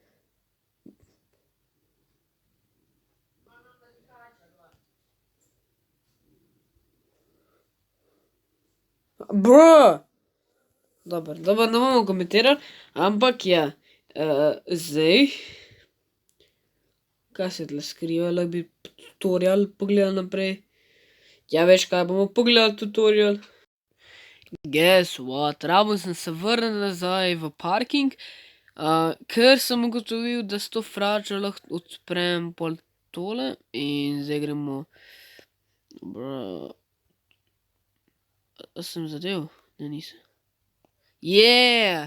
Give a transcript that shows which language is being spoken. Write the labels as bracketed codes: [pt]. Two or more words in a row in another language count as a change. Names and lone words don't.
[sl] Bro! Dobar, ne bomo komentirali, ampak ja, zdaj, kaj se tle skriva, lahko bi tutorial pogledal naprej. Ja, veš kaj, bomo pogledali tutorial. [en] Guess what, [sl] rabo sem se vrnil nazaj v parking, ker sem ugotovil, da s to fračo lahko odprem pol tole in zdaj gremo, bro, a sem zadev? Ne, nisem. Yeah!